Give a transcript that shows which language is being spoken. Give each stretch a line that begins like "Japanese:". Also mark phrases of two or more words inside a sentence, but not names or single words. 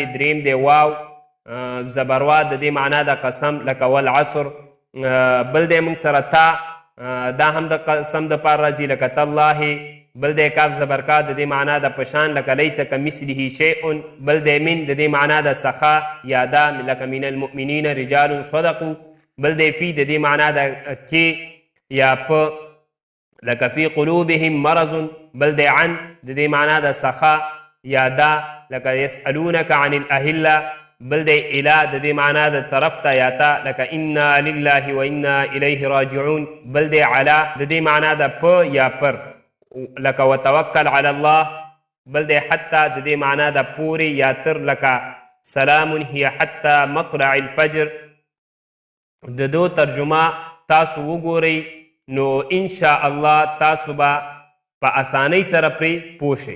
Pashto: دریم دی واو زبروا، د دې معنا د قسم، لکه والعصر. بل دی موږ سره تا، دا هم د قسم د پاره راځي، لکه تالله. بل دی کاف زبرکا، د دې معنا د پشان، لکه
Arabic: لیس کمثله شیء.
Pashto: بل دی من، د دې معنا د سخا یا دا، لکه
Arabic: من المؤمنین رجال صدقوا.
Pashto: بل دی فی، د دې معنا د کې یا په، لکه
Arabic: فی قلوبهم مرض.
Pashto: بل دی عن، د دې معنا د سخا یا دا، لکه
Arabic: یسألونک عن الاهله.
Pashto: بل دی اله، د دې معنا د طرف ته یا تا، لکه
Arabic: انا لله و انا الیه راجعون.
Pashto: بل دی علا، د دې معنا د په یا پر، لکه
Arabic: وتوکل علی الله.
Pashto: بل دی حتی، د دې معنا د پورې یا تر، لکه
Arabic: سلام هی حتی مطلع الفجر.
Pashto: د دو ترجمه تاسو وګورئ، نو
Arabic: انشاء الله
Pashto: تاسو به په اسانۍ سره پرې پوه شئ.